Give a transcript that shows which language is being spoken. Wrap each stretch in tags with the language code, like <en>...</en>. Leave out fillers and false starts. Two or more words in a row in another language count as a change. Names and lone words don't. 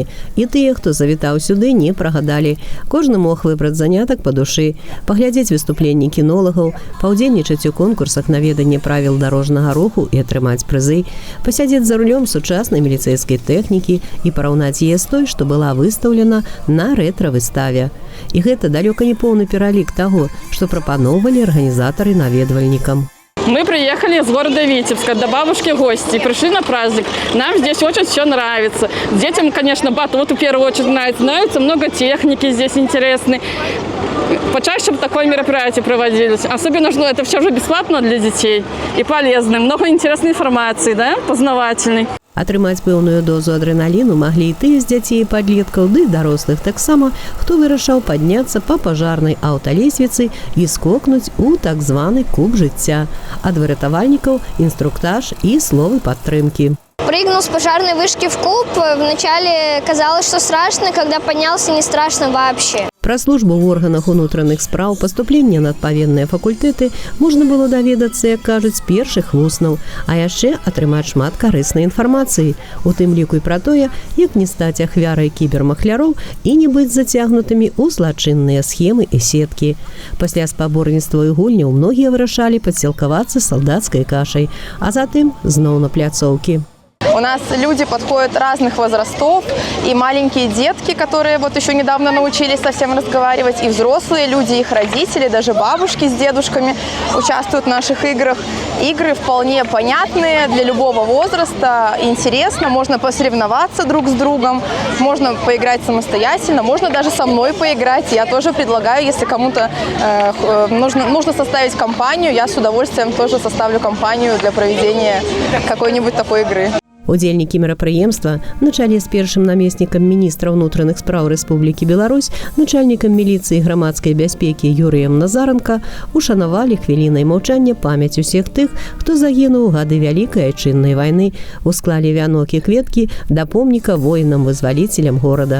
<be>І тыя, хто завітаў сюды, не прагадалі. Кожны мог выбраць занятак па душы, паглядзець выступленні кінолагаў, паўдзельнічаць у конкурсах на веданне правіл дарожнага руху і атрымаць прызы, пасядзець за рулём сучаснай міліцэйскай тэхнікі і параўнаць яе з той, што была выстаўлена на рэтра-выставе. І гэта далёка не поўны пералік таго, што прапаноўвалі арганізатары наведвальнікам.</be> <ru>Мы приехали из города Витебска, до бабушки гости, пришли на праздник. Нам здесь очень все нравится. Детям, конечно, батут в первую очередь нравится. Нравится много техники здесь интересной. Почаще бы такое мероприятие проводилось. Особенно, что это все же бесплатно для детей и полезно. Много интересной информации, да, познавательной.</ru> <be>Атрымаць пэўную дозу адрэналіну маглі і тыя з дзяцей і падлеткаў, ды дарослых таксама, хто вырашаў падняцца па пажарнай аўталесвіцы і скокнуць у так званы куб жыцця. Ад выратавальнікаў інструктаж і словы падтрымкі.</be> <ru>Прыгнул с пожарной вышки в куб. Вначале казалось, что страшно, когда поднялся, не страшно вообще.</ru> <be>Пра службу ў органах унутраных спраў, паступленне на адпаведныя факультэты можна было даведацца, як кажуць, з першых вуснаў, а яшчэ атрымаць шмат карыснай інфармацыі, у тым ліку і пра тое, як не стаць ахвярай кібермахляроў і не быць зацягнутымі ў злачынныя схемы і сеткі. Пасля спаборніцтва і гульняў многія вырашалі падсілкавацца салдацкай кашай, а затым зноў на пляцоўкі.</be> <ru>У нас люди подходят разных возрастов, и маленькие детки, которые вот еще недавно научились совсем разговаривать, и взрослые люди, их родители, даже бабушки с дедушками участвуют в наших играх. Игры вполне понятные для любого возраста, интересно, можно посоревноваться друг с другом, можно поиграть самостоятельно, можно даже со мной поиграть. Я тоже предлагаю, если кому-то нужно составить компанию, я с удовольствием тоже составлю компанию для проведения какой-нибудь такой игры.</ru> <be>Удзельнікі мерапрыемства на чале з першым намеснікам міністра ўнутраных спраў Рэспублікі Беларусь, начальнікам міліцыі і грамадскай бяспекі Юрыем Назаранка ушанавалі хвілінай маўчання памяць усіх тых, хто загінуў у гады Вялікай Айчыннай вайны, усклалі вянок і кветкі да помніка воінам-вызваліцелям горада.</be>